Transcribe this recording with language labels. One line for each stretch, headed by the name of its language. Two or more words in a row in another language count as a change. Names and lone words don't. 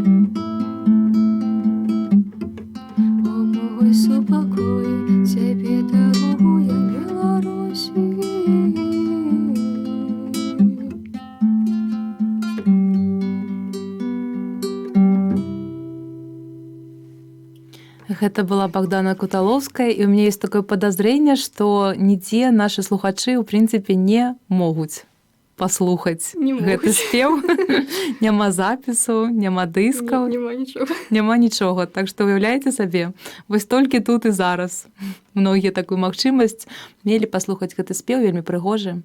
Belarusian: О, мой супакой, цябе даругу я Беларусі. Гэта была
Russian: Богдана Куталовская, і у меня есть такое подозрение,
Belarusian: што нідзе нашы слухачы ў прынцыпе не могуць паслухаць Не могуць. гэты спеў. Няма запісу, няма дыскаў, Нема нічога. няма нічога. Так што уяўляеце сабе, вось толькі тут і зараз многія такую магчымасць мелі паслухаць гэты спеў, вельмі прыгожы.